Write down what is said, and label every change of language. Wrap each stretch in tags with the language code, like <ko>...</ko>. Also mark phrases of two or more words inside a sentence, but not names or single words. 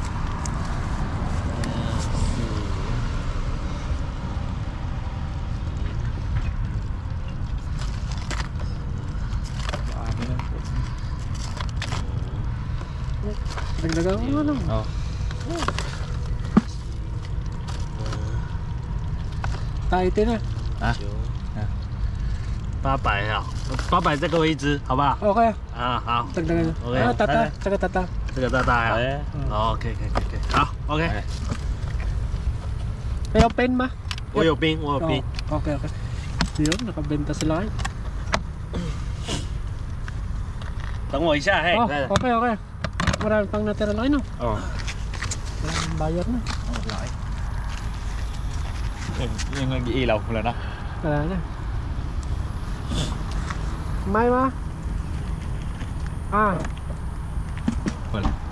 <tl>Ano lang po. Dagdagan ko na lang. Oo. Tight na.</tl> <zh>啊 800啊，800再给我一只，好不好？</zh> <tl>Okay.</tl> <zh>啊，好，</zh> <tl>Dagdagan. Okay. Ah, tata. Tsaka tata.</tl> <zh>这个大大呀。哎哦，OK，可以，好，OK，哎</zh> <tl>May open ma?</tl> <zh>我有冰，我有冰。</zh> <tl>Okay. Yun, nakabenta sila.</tl> <zh>等我一下，嘿， Oh, 来，</zh> <tl>okay. Marami pang natira lang, no? Oo. Walang bayar na. Oh, laki. Yung nag-iilaw wala na. Wala na. May ma? Ah. Wala.</tl>